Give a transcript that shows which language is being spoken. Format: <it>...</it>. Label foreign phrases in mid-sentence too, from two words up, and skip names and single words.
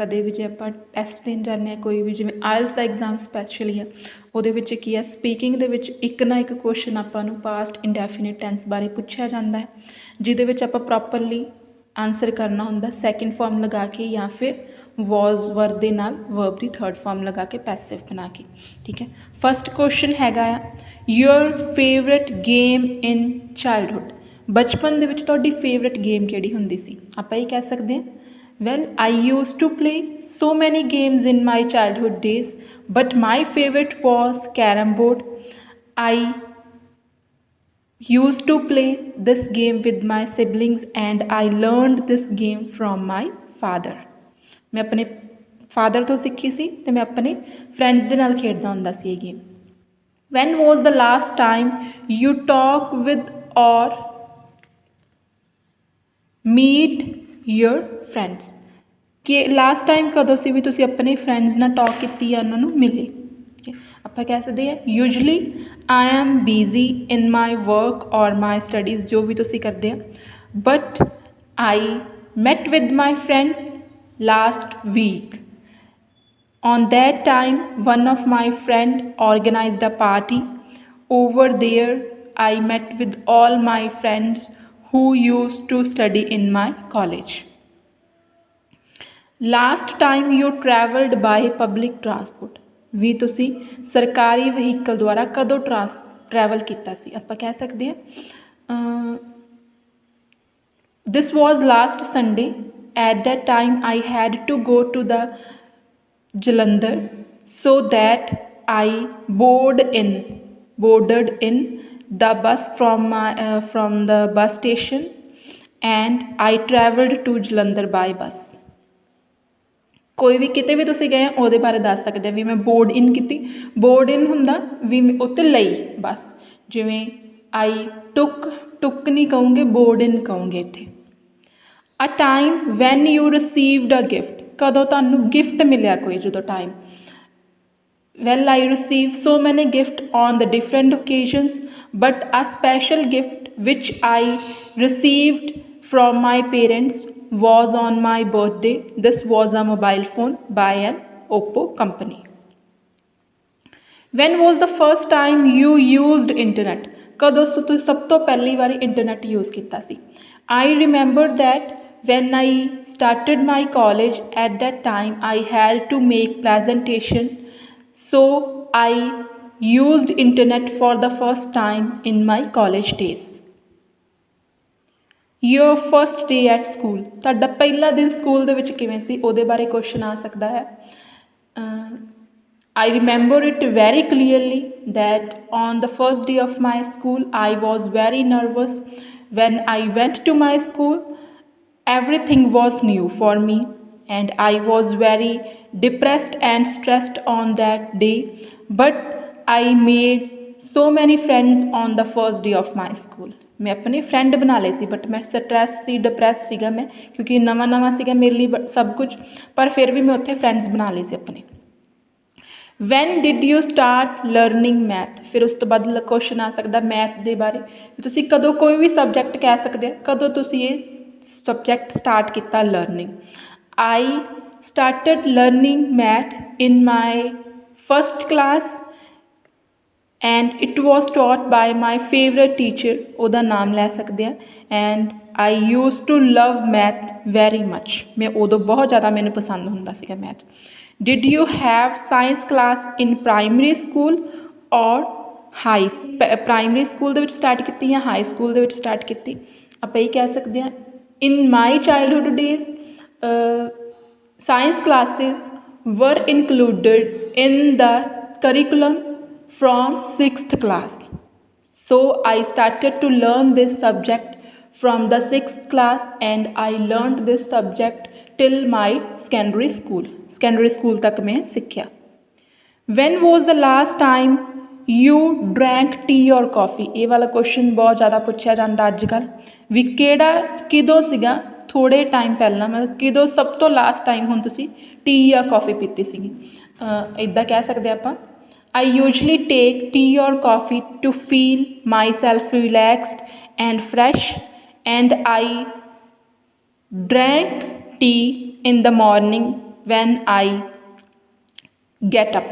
<pa>ਕਦੇ ਵੀ ਜੇ ਆਪਾਂ ਟੈਸਟ ਦੇਣ ਜਾਂਦੇ ਹਾਂ ਕੋਈ ਵੀ, ਜਿਵੇਂ ਆਇਲਸ ਦਾ ਐਗਜ਼ਾਮ ਸਪੈਸ਼ਲੀ ਆ, ਉਹਦੇ ਵਿੱਚ ਕੀ ਆ ਸਪੀਕਿੰਗ ਦੇ ਵਿੱਚ ਇੱਕ ਨਾ ਇੱਕ ਕੁਐਸਚਨ ਆਪਾਂ ਨੂੰ</pa> <en>past indefinite tense</en> <pa>ਬਾਰੇ ਪੁੱਛਿਆ ਜਾਂਦਾ ਹੈ, ਜਿਹਦੇ ਵਿੱਚ ਆਪਾਂ</pa> <en>properly answer</en> <pa>ਕਰਨਾ ਹੁੰਦਾ</pa> <en>second form</en> <pa>ਲਗਾ ਕੇ ਜਾਂ ਫਿਰ</pa> <en>was were</en> <pa>ਦੇ ਨਾਲ ਵਰਬ ਦੀ</pa> <en>third form</en> <pa>ਲਗਾ ਕੇ ਪੈਸਿਵ ਬਣਾ ਕੇ, ਠੀਕ ਹੈ।</pa> <en>first question</en> <pa>ਹੈਗਾ ਆ</pa> <en>your favorite game in childhood.</en> <pa>ਬਚਪਨ ਦੇ ਵਿੱਚ ਤੁਹਾਡੀ</pa> <en>favorite game</en> <pa>ਕਿਹੜੀ ਹੁੰਦੀ ਸੀ? ਆਪਾਂ ਇਹ ਕਹਿ ਸਕਦੇ ਹਾਂ</pa> <en>well, I used to play so many games in my childhood days, but my favorite was carom board. I used to play this game with my siblings and I learned this game from my father.</en> <pa>ਮੈਂ ਆਪਣੇ ਫਾਦਰ ਤੋਂ ਸਿੱਖੀ ਸੀ ਤੇ ਮੈਂ ਆਪਣੇ ਫ੍ਰੈਂਡਸ ਦੇ ਨਾਲ ਖੇਡਦਾ ਹੁੰਦਾ ਸੀ ਯੇ ਗੇਮ।</pa> <en>When was the last time you talk with or meet your फ्रेंड्स?</en> <pa>ਕਿ</pa> <en>last time</en> <pa>ਕਦੋਂ ਸੇ ਭੀ ਤੁਸੀ ਅਪਨੇ ਫ੍ਰੈਂਡਸ ਨਾਲ ਟਾਕ ਕੀਤੀ ਯਾ ਉਨ੍ਹੋਂਨੇ ਮਿਲੇ? ਆਪਾਂ ਕਹਿ ਸਕਦੇ ਹਾਂ</pa> <en>usually I am busy in my work or my studies,</en> <pa>ਜੋ ਵੀ ਤੁਸੀਂ ਕਰਦੇ ਆ,</pa> <en>but I met with my friends last week. On that time, one of my friend organized a party. Over there, I met with all my friends who used to study in my college. Last time you traveled by public transport.</en> <pa>ਵੀ ਤੁਸੀਂ ਸਰਕਾਰੀ ਵਹੀਕਲ ਦੁਆਰਾ ਕਦੋਂ ਟਰੈਵਲ ਕੀਤਾ ਸੀ? ਆਪਾਂ ਕਹਿ ਸਕਦੇ ਹਾਂ</pa> <en>this was last Sunday. At that time I had to go to the Jalandhar, so that I boarded in the bus from the bus station and I travelled to Jalandhar by bus.</en> <pa>ਕੋਈ ਵੀ ਕਿਤੇ ਵੀ ਤੁਸੀਂ ਗਏ ਉਹਦੇ ਬਾਰੇ ਦੱਸ ਸਕਦੇ ਵੀ ਮੈਂ</pa> <en>board in</en> <pa>ਕੀਤੀ।</pa> <en>board in</en> <pa>ਹੁੰਦਾ ਵੀ ਉੱਤੇ ਲਈ ਬਸ, ਜਿਵੇਂ</pa> <en>I took</en> <pa>ਨਹੀਂ ਕਹੋਗੇ,</pa> <en>board in</en> <pa>ਕਹੋਗੇ ਇੱਥੇ।</pa> <en>a time when you received a gift.</en> <pa>ਕਦੋਂ ਤੁਹਾਨੂੰ ਗਿਫਟ ਮਿਲਿਆ ਕੋਈ? ਜਦੋਂ ਟਾਈਮ।</pa> <en>well I receive so many gift on the different occasions, but a special gift which I received from my parents was on my birthday. This was a mobile phone by an Oppo company. When was the first time you used internet?</en> <pa>ਕਦੋਂ ਤੁਸੀਂ ਸਭ ਤੋਂ ਪਹਿਲੀ ਵਾਰੀ</pa> <en>internet use</en> <pa>ਕੀਤਾ ਸੀ?</pa> <en>I remember that when I started my college, at that time I had to make presentation, so I used internet for the first time in my college days. your first day at school.</en> <pa>ਤੁਹਾਡਾ ਪਹਿਲਾ ਦਿਨ ਸਕੂਲ ਦੇ ਵਿੱਚ ਕਿਵੇਂ ਸੀ? ਉਹਦੇ ਬਾਰੇ ਕੁਐਸਚਨ ਆ ਸਕਦਾ ਹੈ।</pa> <en>I remember it very clearly that on the first day of my school I was very nervous. When I went to my school, everything was new for me and I was very depressed and stressed on that day, but I made so many friends on the first day of my school.</en> <pa>ਮੈਂ ਆਪਣੇ ਫਰੈਂਡ ਬਣਾ ਲਏ ਸੀ, ਬਟ ਮੈਂ ਸਟਰੈਸ ਸੀ, ਡਿਪਰੈਸ ਸੀਗਾ ਮੈਂ, ਕਿਉਂਕਿ ਨਵਾਂ ਸੀਗਾ ਮੇਰੇ ਲਈ ਸਭ ਕੁਝ, ਪਰ ਫਿਰ ਵੀ ਮੈਂ ਉੱਥੇ ਫਰੈਂਡਸ ਬਣਾ ਲਏ ਸੀ ਆਪਣੇ।</pa> <en>when did you start learning math?</en> <pa>ਫਿਰ ਉਸ ਤੋਂ ਬਾਅਦ ਕੁਐਸਚਨ ਆ ਸਕਦਾ ਮੈਥ ਦੇ ਬਾਰੇ, ਤੁਸੀਂ ਕਦੋਂ ਕੋਈ ਵੀ ਸਬਜੈਕਟ ਕਹਿ ਸਕਦੇ ਹੋ, ਕਦੋਂ ਤੁਸੀਂ ਇਹ ਸਬਜੈਕਟ ਸਟਾਰਟ ਕੀਤਾ ਲਰਨਿੰਗ।</pa> <en>I started learning math in my first class and it was taught by my favorite teacher,</en> <pa>ਉਹਦਾ ਨਾਮ ਲੈ ਸਕਦੇ ਆ,</pa> <en>and I used to love math very much.</en> <pa>ਮੈਂ ਉਦੋਂ ਬਹੁਤ ਜ਼ਿਆਦਾ ਮੈਨੂੰ ਪਸੰਦ ਹੁੰਦਾ ਸੀਗਾ ਮੈਥ।</pa> <en>Did you have science class in primary school or high? primary school</en> <pa>ਦੇ ਵਿੱਚ ਸਟਾਰਟ ਕੀਤੀ ਜਾਂ</pa> <en>high school</en> <pa>ਦੇ ਵਿੱਚ ਸਟਾਰਟ ਕੀਤੀ? ਆਪਾਂ ਇਹ ਕਹਿ ਸਕਦੇ ਹਾਂ</pa> <en>in my childhood days science classes were included in the curriculum from 6th class. So I started to learn this subject from the 6th class and I learned this subject till my secondary school. Secondary school</en> <hi>तक मैं सीखा।</hi> <en>When was the last time you drank tea or coffee.</en> <pa>ਇਹ ਵਾਲਾ ਕੁਐਸਚਨ ਬਹੁਤ ਜ਼ਿਆਦਾ ਪੁੱਛਿਆ ਜਾਂਦਾ ਅੱਜ ਕੱਲ੍ਹ ਵੀ ਕਿਹੜਾ ਕਿਦੋਂ ਸੀਗਾ ਥੋੜ੍ਹੇ ਟਾਈਮ ਪਹਿਲਾਂ, ਮਤਲਬ ਕਿਦੋਂ ਸਭ ਤੋਂ</pa> <en>last time</en> <pa>ਹੁਣ ਤੁਸੀਂ ਟੀ ਜਾਂ ਕੌਫੀ ਪੀਤੀ ਸੀਗੀ। ਇੱਦਾਂ ਕਹਿ ਸਕਦੇ ਆਪਾਂ,</pa> <en>I usually take tea or coffee to feel my self relaxed and fresh and I drank tea in the morning when I get up.</en>